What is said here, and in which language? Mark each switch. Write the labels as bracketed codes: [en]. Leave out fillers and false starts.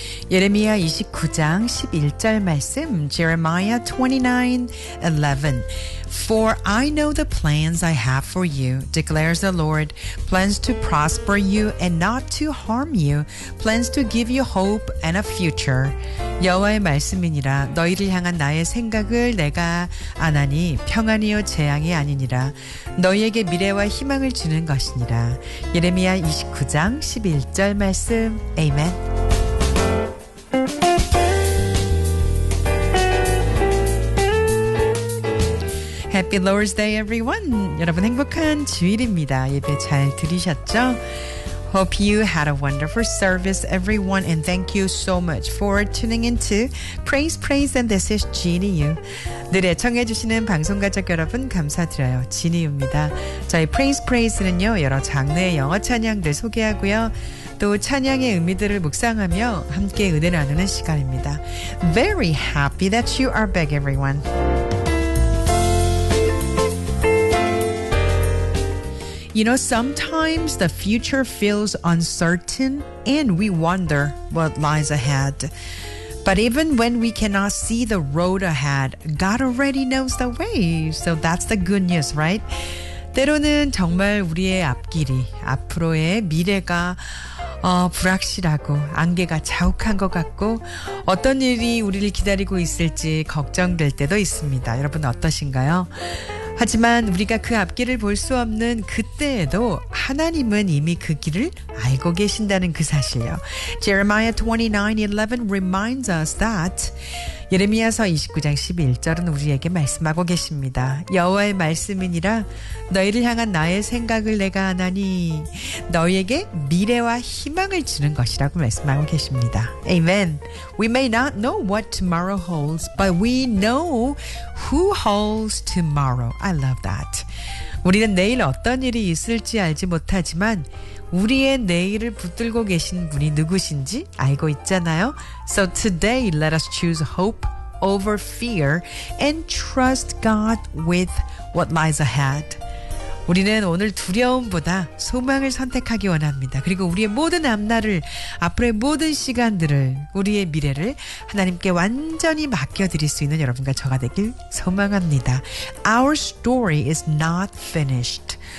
[ko] Yeremia 29장 11절 말씀 [en] Jeremiah 29:11 For I know the plans I have for you, declares the Lord, plans to prosper you and not to harm you, plans to give you hope and a future. [ko] 여호와의 말씀이니라 너희를 향한 나의 생각을 내가 아나니 평안이요 재앙이 아니니라 너희에게 미래와 희망을 주는 것이니라. 예레미야 29장 11절 말씀. 아멘. [en] 해피 로어스 데이 에브리원. [ko] 여러분 행복한 주일입니다. 예배 잘 들으셨죠? [en] Hope you had a wonderful service, everyone, and thank you so much for tuning in to Praise Praise, and this is Ginny Yu. [ko] 늘 애청해주시는 방송 가족 여러분 감사드려요. 지니유입니다. 저희 Praise Praise는요, 여러 장르의 영어 찬양들 소개하고요. 또 찬양의 의미들을 묵상하며 함께 은혜 나누는 시간입니다. [en] Very happy that you are back, everyone. You know, sometimes the future feels uncertain and we wonder what lies ahead. But even when we cannot see the road ahead, God already knows the way. So that's the good news, right? [ko] 때로는 정말 우리의 앞길이, 앞으로의 미래가 불확실하고 안개가 자욱한 것 같고 어떤 일이 우리를 기다리고 있을지 걱정될 때도 있습니다. 여러분 어떠신가요? 하지만 우리가 그 앞길을 볼 수 없는 그때에도 하나님은 이미 그 길을 알고 계신다는 그 사실이요. [en] Jeremiah 29:11 reminds us that [ko] 예레미야서 29장 11절은 우리에게 말씀하고 계십니다. 여호와의 말씀이니라 너희를 향한 나의 생각을 내가 아나니 너희에게 미래와 희망을 주는 것이라고 말씀하고 계십니다. [en] Amen. We may not know what tomorrow holds, but we know who holds tomorrow. I love that. [ko] 우리는 내일 어떤 일이 있을지 알지 못하지만 우리의 내일을 붙들고 계신 분이 누구신지 알고 있잖아요. [en] So today, let us choose hope over fear and trust God with what lies ahead. [ko] 우리는 오늘 두려움보다 소망을 선택하기 원합니다. 그리고 우리의 모든 앞날을, 앞으로의 모든 시간들을, 우리의 미래를 하나님께 완전히 맡겨드릴 수 있는 여러분과 저가 되길 소망합니다. [en] Our story is not finished.